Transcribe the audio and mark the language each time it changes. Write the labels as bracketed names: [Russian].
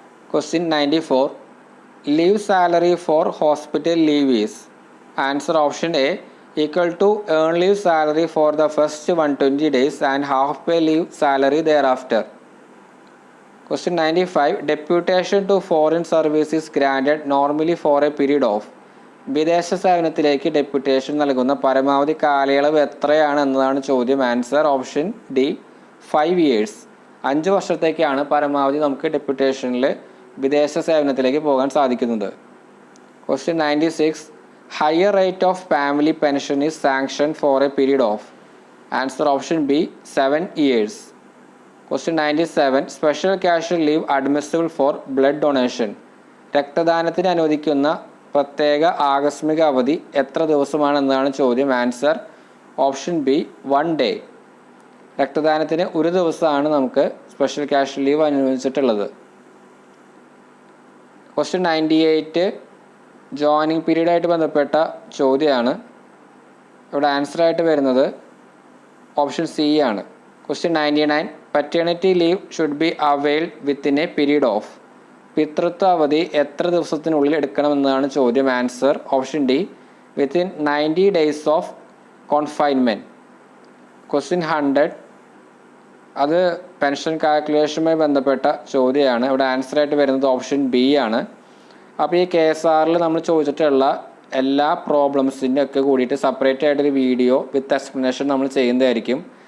[English] Question 94. Leave salary for hospital leave is. Answer option A, equal to earned leave salary for the first 120 days and half pay leave salary thereafter. Question 95. Deputation to foreign service is granted normally for a period of. [Malayalam] വിദേശ സേവനത്തിലേക്ക് deputation നൽകുന്ന പരമാവധി കാലയളവ് എത്രയാണ് എന്നതാണ് ചോദ്യം. [English] Answer option D, 5 years. [Malayalam] 5 വർഷത്തേക്കാണ് പരമാവധി നമുക്ക് ഡെപ്യൂട്ടേഷനിൽ വിദേശ സേവനത്തിലേക്ക് പോകാൻ സാധിക്കുന്നത്. [English] Question 96. Higher rate of family pension is sanctioned for a period of. Answer option B, 7 years. Question 97. Special casual leave admissible for blood donation. [Malayalam] രക്തദാനത്തിന് അനുവദിക്കുന്ന പ്രത്യേക ആകസ്മിക അവധി എത്ര ദിവസമാണെന്നാണ് ചോദ്യം. [English] Answer option B, 1 day. [Malayalam] രക്തദാനത്തിന് ഒരു ദിവസമാണ് നമുക്ക് special cash leave അനുവദിച്ചിട്ടുള്ളത്. Question 98. Joining പീരീഡായിട്ട് ബന്ധപ്പെട്ട ചോദ്യമാണ്. ഇവിടെ ആൻസറായിട്ട് വരുന്നത് ഓപ്ഷൻ സി ആണ്. [English] Question 99. Paternity leave should be availed within a period of. [Malayalam] പിതൃത്വ അവധി എത്ര ദിവസത്തിനുള്ളിൽ എടുക്കണമെന്നാണ് ചോദ്യം. [English] Answer option D, within 90 days of confinement. Question 100. [Malayalam] അത് പെൻഷൻ കാൽക്കുലേഷനുമായി ബന്ധപ്പെട്ട ചോദ്യമാണ്. ഇവിടെ ആൻസറായിട്ട് വരുന്നത് ഓപ്ഷൻ ബി ആണ്. അപ്പോൾ ഈ KSRൽ നമ്മൾ ചോദിച്ചിട്ടുള്ള എല്ലാ പ്രോബ്ലംസിൻ്റെ ഒക്കെ കൂടിയിട്ട് സെപ്പറേറ്റ് ആയിട്ടൊരു വീഡിയോ വിത്ത് എക്സ്പ്ലനേഷൻ നമ്മൾ ചെയ്യുന്നതായിരിക്കും.